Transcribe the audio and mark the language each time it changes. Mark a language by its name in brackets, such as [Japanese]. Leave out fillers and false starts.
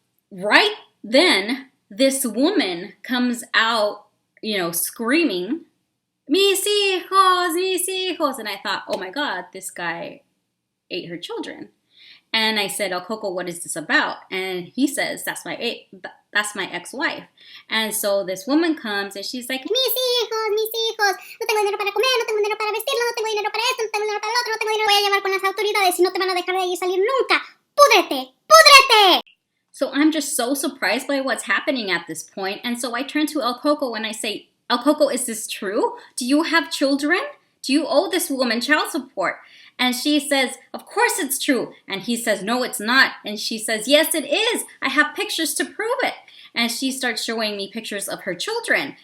[English] Right then, this woman comes out, screaming, [Spanish] mis hijos, [English] and I thought, oh my God, this guy ate her children. And I said, El Coco, what is this about? And he says, that's my ex-wife. And so this woman comes and she's like, [Spanish] mis hijos, no tengo dinero para comer, no tengo dinero para vestirlo, no tengo dinero para esto, no tengo dinero para lo otro, no tengo dinero, voy a llamar con las autoridades y no te van a dejar de ahí salir nunca. ¡Púdrete! [English] So I'm just so surprised by what's happening at this point. And so I turn to El Coco and I say, El Coco, is this true? Do you have children? Do you owe this woman child support? And she says, of course it's true. And he says, no, it's not. And she says, yes, it is. I have pictures to prove it. And she starts showing me pictures of her children.